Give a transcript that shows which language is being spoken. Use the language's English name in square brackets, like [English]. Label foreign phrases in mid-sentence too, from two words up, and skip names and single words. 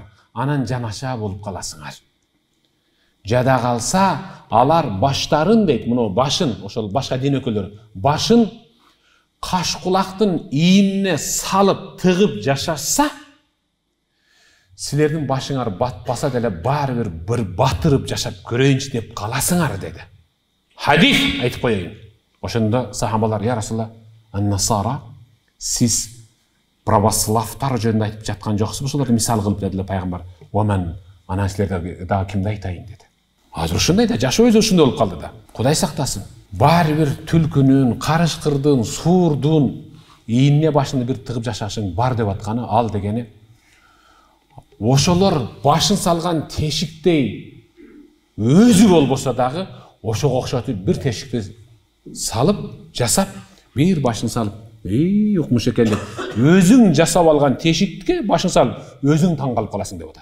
[Kyrgyz] Анан жанаша болуп каласыңар. Жада калса, алар баштарын дейт, мына башын, ошол башка дин өкүлдөрү, башын каш кулактын ийине салып, тыгып жашаса, силердин башыңар батпаса деле баары бир батырып жашап көрөйүнчү деп каласыңар деди. Хадис айтып коеюн. Ошондо сахабалар: [Arabic] "يا رسول الله النصارى, [Kyrgyz] сиз православтар жөнүндө айтып жаткан жоксузбу?" Ошолорду мисал кылып дедилер пайгамбар. "Оман, анан силерге дагы кимди айтайын?" деди. Азыр ушундай да, жашоо өзү ушундай болуп калды да. Кудай сактасын. Баары бир түлкүнүн, карышкырдын, суурдун ийине башыңды бир тыгып жашашың бар деп атканы, ал дегени ошолор башын салган тешиктей өзү болбосо дагы ошого окшотуп бир тешикти салып, жасап, бир башын салып, укмуш экен деп, өзүң жасап алган тешикке башын салып, өзүң таң калып каласың деп атат.